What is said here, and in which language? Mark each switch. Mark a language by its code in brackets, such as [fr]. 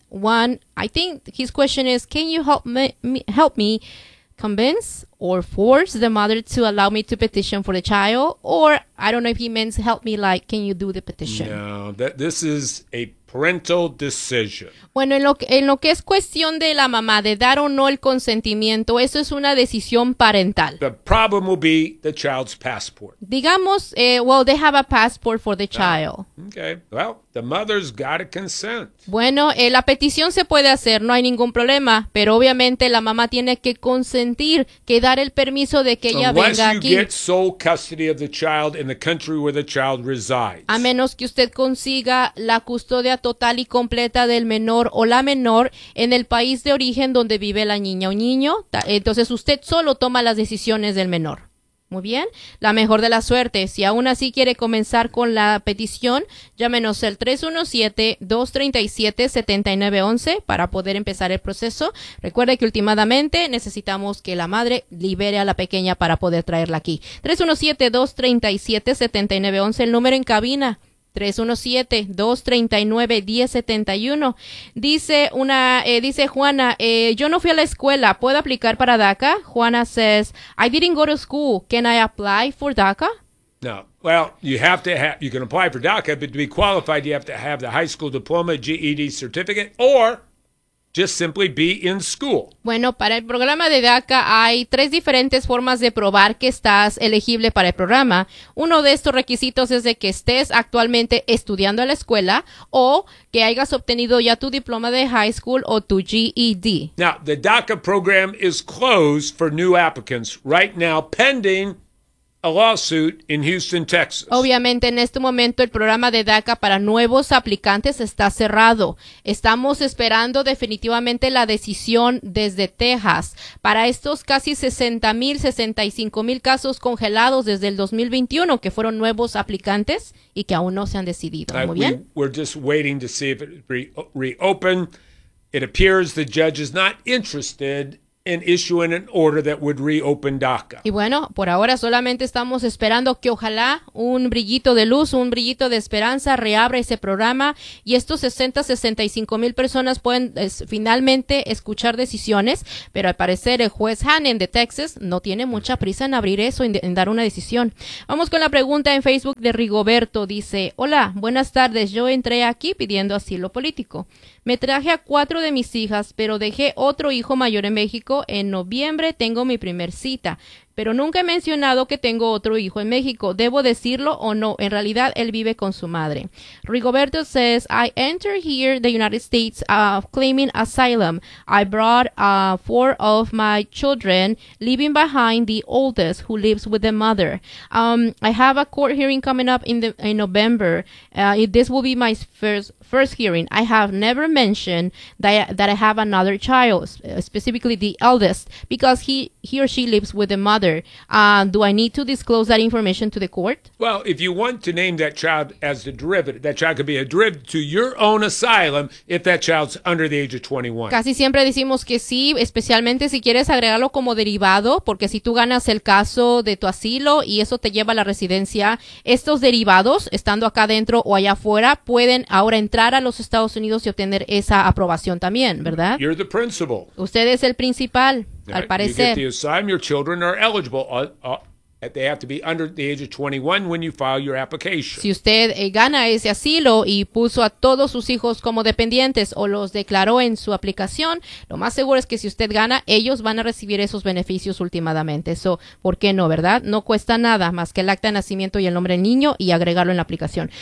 [en] One, I think his question is, can you help me convince or force the mother to allow me to petition for the child? Or I don't know if he means help me, like, can you do the petition? No, this is a parental decision. [es] Bueno, en lo que es cuestión de la mamá, de dar o no el consentimiento, eso es una decisión parental. [en] The problem will be the child's passport. [es] Digamos, [en] they have a passport for the child. Okay, well, the mother's got to consent. [es] Bueno, la petición se puede hacer, no hay ningún problema, pero obviamente la mamá tiene que consentir, que dar el permiso de que ella [en] unless [es] venga aquí. [en] Unless you get sole custody of the child in the country where the child resides. [es] A menos que usted consiga la custodia total y completa del menor o la menor en el país de origen donde vive la niña o niño, entonces usted solo toma las decisiones del menor. Muy bien, la mejor de la suerte. Si aún así quiere comenzar con la petición, llámenos al 317-237-7911 para poder empezar el proceso. Recuerde que últimamente necesitamos que la madre libere a la pequeña para poder traerla aquí. 317-237-7911, el número en cabina. 317-239-1071. Dice Juana, yo no fui a la escuela, ¿puedo aplicar para DACA? [en] Juana says, I didn't go to school, can I apply for DACA? No. Well, you can apply for DACA, but to be qualified, you have to have the high school diploma, GED certificate, or just simply be in school. [es] Bueno, para el programa de DACA hay 3 diferentes formas de probar que estás elegible para el programa. Uno de estos requisitos es de que estés actualmente estudiando en la escuela o que hayas obtenido ya tu diploma de high school o tu GED. [en] Now, the DACA program is closed for new applicants right now, pending a lawsuit in Houston, Texas. [es] Obviamente, en este momento, el programa de DACA para nuevos aplicantes está cerrado. Estamos esperando definitivamente la decisión desde Texas. Para estos casi 60,000, 65,000 casos congelados desde el 2021, que fueron nuevos aplicantes y que aún no se han decidido. Muy bien. [en] We're just waiting to see if it reopen. It appears the judge is not interested and issuing an order that would reopen DACA. [es] Y bueno, por ahora solamente estamos esperando que ojalá un brillito de luz, un brillito de esperanza reabra ese programa y estos 60,000-65,000 personas pueden finalmente escuchar decisiones, pero al parecer el juez Hannon de Texas no tiene mucha prisa en abrir eso, en dar una decisión. Vamos con la pregunta en Facebook de Rigoberto. Dice, hola, buenas tardes, yo entré aquí pidiendo asilo político. Me traje a 4 de mis hijas, pero dejé otro hijo mayor en México. En noviembre tengo mi primer cita, pero nunca he mencionado que tengo otro hijo en México. ¿Debo decirlo o no? En realidad, él vive con su madre. [en] Rigoberto says, I entered here the United States claiming asylum. I brought 4 of my children, leaving behind the oldest who lives with the mother. I have a court hearing coming up in November. This will be my first hearing. I have never mentioned that I have another child, specifically the eldest, because he or she lives with the mother. Do I need to disclose that information to the court? Well, if you want to name that child as the derivative, that child could be a derivative to your own asylum if that child's under the age of 21. [es] Casi siempre decimos que sí, especialmente si quieres agregarlo como derivado, porque si tú ganas el caso de tu asilo y eso te lleva a la residencia, estos derivados, estando acá dentro o allá afuera, pueden ahora entrar a los Estados Unidos y obtener esa aprobación también, ¿verdad? [en] You're the principal. [es] Usted es el principal, right. Al parecer. [en] You get the asylum, your children are eligible. They have to be under the age of 21 when you file your application. [es] Si usted gana ese asilo y puso a todos sus hijos como dependientes o los declaró en su aplicación, lo más seguro es que si usted gana, ellos van a recibir esos beneficios últimamente. So, ¿por qué no, verdad? No cuesta nada más que el acta de nacimiento y el nombre del niño y agregarlo en la aplicación.